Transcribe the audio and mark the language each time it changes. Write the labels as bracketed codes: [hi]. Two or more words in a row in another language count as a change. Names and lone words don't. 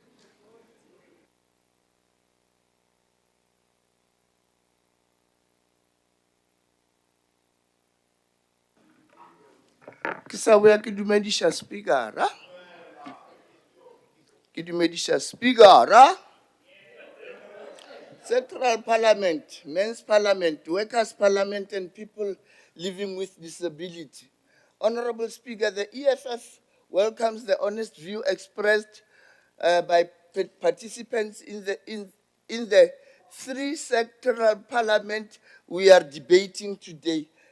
[st] Ke sa boya ke dumedisha speakera. Ke dumedisha speakera. [en] Central Parliament, Men's Parliament, Workers' Parliament, and people living with disability. Honorable Speaker, the EFF welcomes the honest view expressed by participants in the three sectoral parliament we are debating today.